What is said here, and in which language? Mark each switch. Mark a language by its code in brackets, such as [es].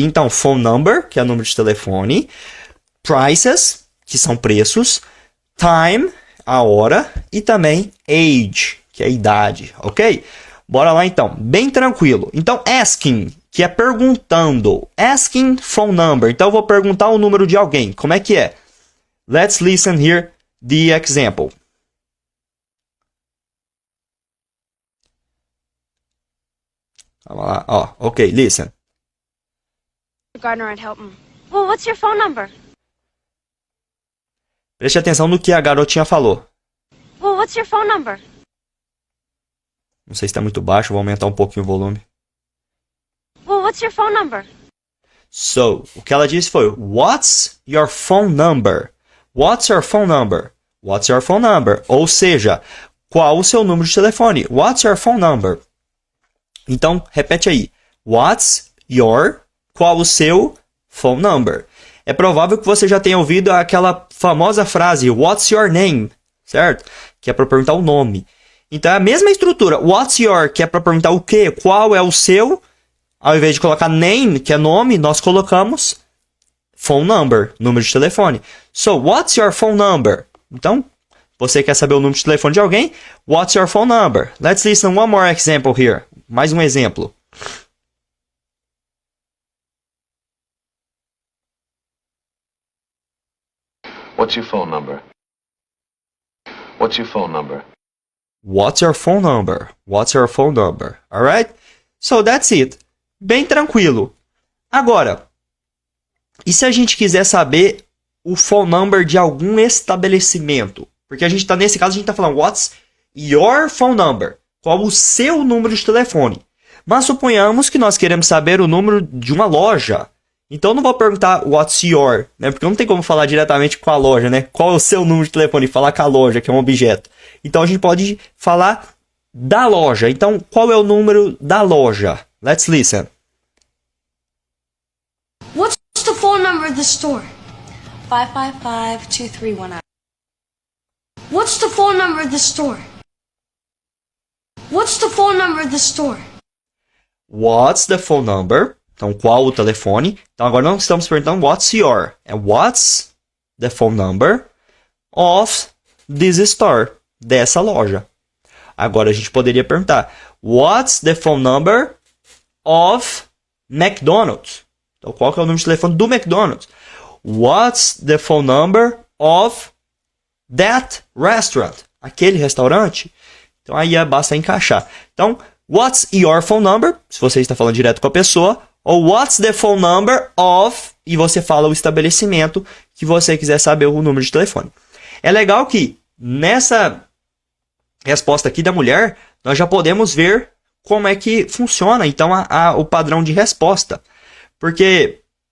[pt] Então, phone number, que é o número de telefone, prices, que são preços, time, a hora, e também age, que é a idade, ok? Bora lá então, bem tranquilo. Então, asking, que é perguntando, [en] asking phone number. [pt] Então, eu vou perguntar o número de alguém. Como é que é? [en] Let's listen here the example. [pt] Vamos lá, ó. Ok, listen. [en] Gardner at Hilton. Well, what's your phone number? [pt] Preste atenção no que a garotinha falou. [en] Well, what's your phone number? [pt] Não sei se está muito baixo, vou aumentar um pouquinho o volume. [en] Well, what's your phone number? [pt] So, o que ela disse foi, [en] what's your phone number? What's your phone number? What's your phone number? [pt] Ou seja, qual o seu número de telefone? [en] What's your phone number? [pt] Então, repete aí. [en] What's your, [pt] qual o seu phone number? É provável que você já tenha ouvido aquela famosa frase, [en] what's your name? [pt] Certo? Que é para perguntar o nome. Então, é a mesma estrutura. [en] What's your, [pt] que é para perguntar o quê? Qual é o seu? Ao invés de colocar name, que é nome, nós colocamos phone number, número de telefone. [en] So, what's your phone number? [pt] Então, você quer saber o número de telefone de alguém? [en] What's your phone number? Let's listen one more example here. [pt] Mais um exemplo. [en] What's your phone number? What's your phone number? What's your phone number? What's your phone number? Alright? So, that's it. [pt] Bem tranquilo. Agora, e se a gente quiser saber o phone number de algum estabelecimento? Porque a gente está, nesse caso, a gente está falando [en] what's your phone number? [pt] Qual o seu número de telefone? Mas suponhamos que nós queremos saber o número de uma loja. Então, eu não vou perguntar [en] what's your, [pt] né? Porque não tem como falar diretamente com a loja, né? Qual é o seu número de telefone? Falar com a loja, que é um objeto. Então, a gente pode falar da loja. Então, qual é o número da loja? [en] Let's listen. What's the phone number of the store? 555-2319. What's the phone number of the store? What's the phone number of the store? What's the phone number? [pt] Então, qual o telefone? Então, agora não estamos perguntando [en] what's your. É what's the phone number of this store. [pt] Dessa loja. Agora, a gente poderia perguntar [en] what's the phone number of McDonald's? [pt] Então, qual que é o número de telefone do McDonald's? [en] What's the phone number of that restaurant? [pt] Aquele restaurante? Então, aí basta encaixar. [en] Então, what's your phone number? [pt] Se você está falando direto com a pessoa. [en] Ou what's the phone number of... [pt] E você fala o estabelecimento que você quiser saber o número de telefone. É legal que nessa resposta aqui da mulher, nós já podemos ver como é que funciona, então, o padrão de resposta. Porque...